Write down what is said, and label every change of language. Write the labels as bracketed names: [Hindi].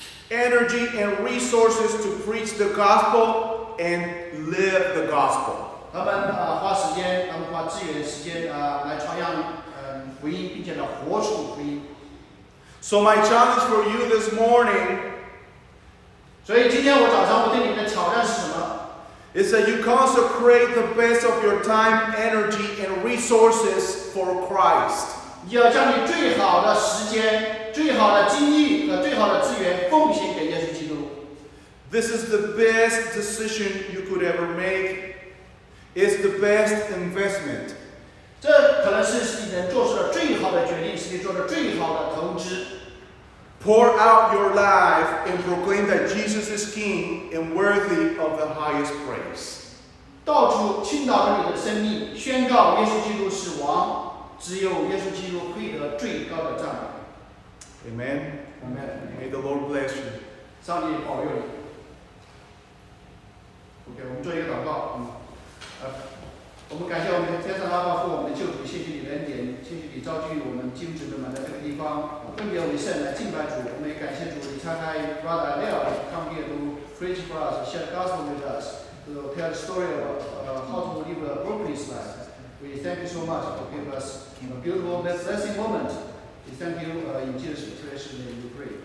[English] Energy and resources to preach the gospel and live the gospel. [Chinese] 他们花时间，他们花资源、时间来传扬福音，并且呢活出福音。 [English] So my challenge for you this morning [Chinese] 所以今天我早上我对你们的挑战是什么？ [English] is that you consecrate the best of your time, energy, and resources for Christ. [Chinese] 你要将你最好的时间、最好的精力和最好的资源奉献给耶稣基督。 [English] This is the best decision you could ever make. It's the best investment. [Chinese] 这可能是你能做出的最好的决定，是你做的最好的投资。 [English] Pour out your life and proclaim that Jesus is King and worthy of the highest praise. [Chinese] 到处倾倒着你的生命，宣告耶稣基督是王，只有耶稣基督配得最高的赞美。 [English] Amen. May the Lord bless you. [Chinese] 上帝保佑你。 OK， 我们做一个祷告。我们感谢我们天上阿爸父，我们的救主，谢谢你的恩典，谢谢你召集我们基督徒们来这个地方，分别为圣来敬拜主。我们也感谢主，你差派 [English] Brother Leo come here to preach for us, share the gospel with us, to tell the story about how to live a brokenness life. We thank you so much for giving us a beautiful blessing moment. We thank you in Jesus' precious name we pray.